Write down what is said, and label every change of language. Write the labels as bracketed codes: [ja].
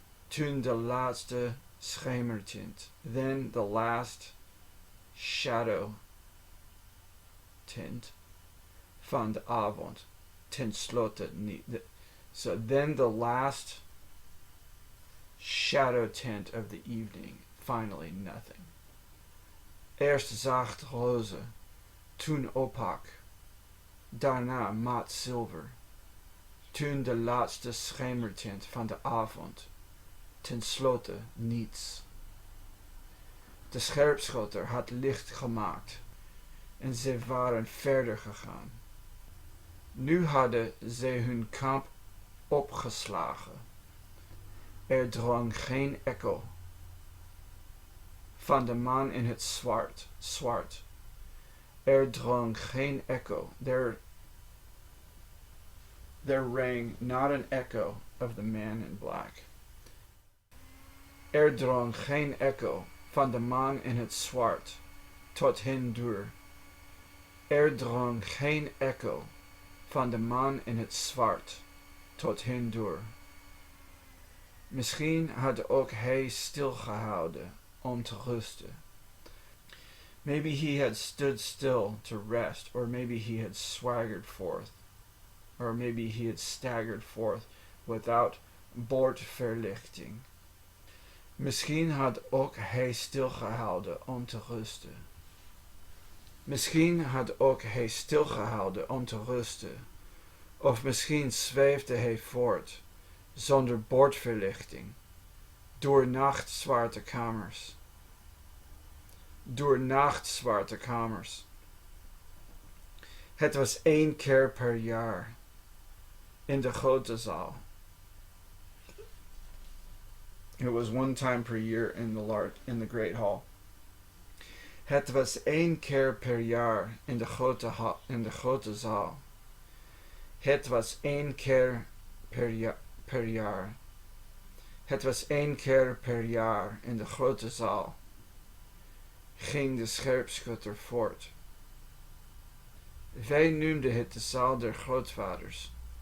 [nl] Toen de laatste schemertint, [en] then the last shadow tint [nl] van de avond, ten slotte niet. [en] So then the last shadow tint of the evening, finally nothing. [nl] Eerst zacht roze, toen opak. Daarna mat zilver. Toen de laatste schemertint van de avond. Ten slotte niets. De scherpschutter had licht gemaakt en ze waren verder gegaan. Nu hadden ze hun kamp opgeslagen. Er drong geen echo van de man in het zwart. Er drong geen echo. [en] there rang not an echo of the man in black. [nl] Er drong geen echo van de man in het zwart tot hen door. Er drong geen echo van de man in het zwart tot hen door. Misschien had ook hij stilgehouden om te rusten. [en] Maybe he had stood still to rest, or maybe he had swaggered forth, or maybe he had staggered forth without bordverlichting. [nl] Misschien had ook hij stilgehouden om te rusten. Misschien had ook hij stilgehouden om te rusten, of misschien zweefde hij voort, zonder bordverlichting, door nachtzwarte kamers. Door nachtzwarte kamers. Het was 1 keer per jaar in de grote zaal. [en] It was 1 time per year in the great hall. [nl] Het was 1 keer per jaar in de grote zaal. Het was 1 keer per jaar. Het was 1 keer per jaar in de grote zaal. Ging de scherpschutter voort. Wij noemden het de zaal der grootvaders.